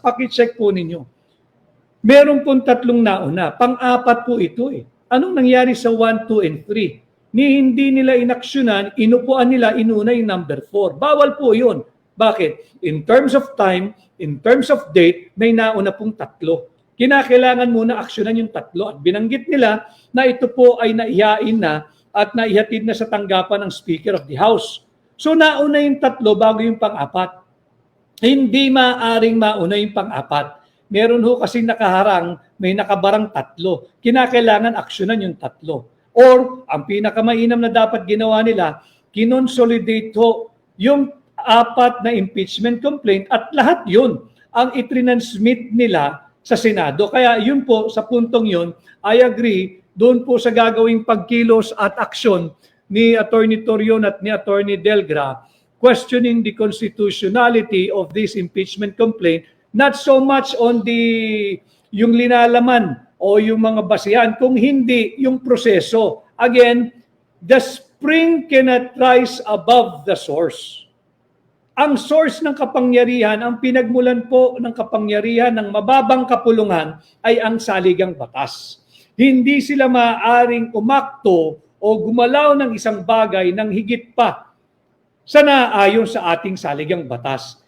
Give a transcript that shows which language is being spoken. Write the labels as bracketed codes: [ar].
[tl] Paki-check po ninyo. Meron pong 3 nauna. Pang-4 po ito eh. Anong nangyari sa [en] 1, 2, and 3? [tl] Hindi nila inaksyonan, inupuan nila, inuna yung number 4. Bawal po yun. Bakit? [en] In terms of time, in terms of date, [tl] may nauna pong 3. Kinakailangan muna aksyonan yung 3. At binanggit nila na ito po ay naihain na at naihatid na sa tanggapan ng Speaker of the House. So nauna yung 3 bago yung pang-4. Hindi maaring mauna yung pang-4. Meron ho kasi nakaharang, may nakabarang 3. Kinakailangan aksyonan yung 3. Or, ang pinakamainam na dapat ginawa nila, kinonsolidate ho yung 4 na impeachment complaint at lahat yun ang itrinansmit nila sa Senado. Kaya yun po, sa puntong yun, [en] I agree, [tl] doon po sa gagawing pagkilos at aksyon ni Attorney Torion at ni Attorney Delgra, [en] questioning the constitutionality of this impeachment complaint, [tl] not so much on yung linalaman o yung mga basihan, kung hindi yung proseso. [en] Again, the spring cannot rise above the source. [tl] Ang source ng kapangyarihan, ang pinagmulan po ng kapangyarihan ng mababang kapulungan ay ang saligang batas. Hindi sila maaaring umakto o gumalaw ng isang bagay ng higit pa sa naayon sa ating saligang batas.